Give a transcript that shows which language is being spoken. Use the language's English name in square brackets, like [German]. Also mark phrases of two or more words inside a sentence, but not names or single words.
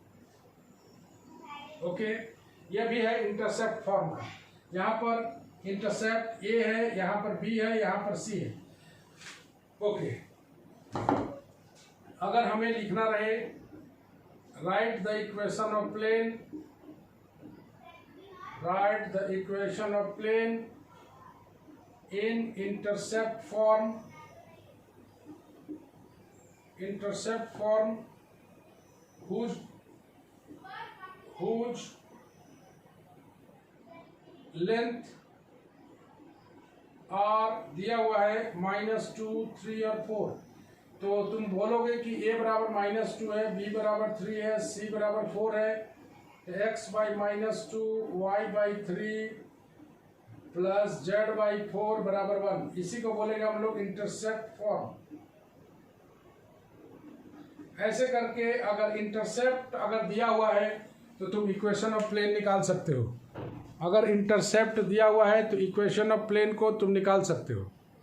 [Hindi] ओके, ये भी है [English] intercept form [Hindi] का। यहाँ पर इंटरसेप्ट ए है, यहाँ पर बी है, यहाँ पर सी है। ओके, अगर हमें लिखना रहे [English] write the equation of plane, write the equation of plane in intercept form whose length r [Hindi] दिया हुआ है -2, 3 और 4। तो तुम बोलोगे कि a बराबर -2 है, b बराबर 3 है, c बराबर 4 है, [English] x by -2, y by 3 प्लस z by 4 बराबर 1। [Hindi] इसी को बोलेंगे हम लोग [English] intercept form. [Hindi] ऐसे करके अगर इंटरसेप्ट अगर दिया हुआ है तो तुम [English] equation of plane [Hindi] निकाल सकते हो। अगर इंटरसेप्ट दिया हुआ है तो [English] equation of plane [Hindi] को तुम निकाल सकते हो।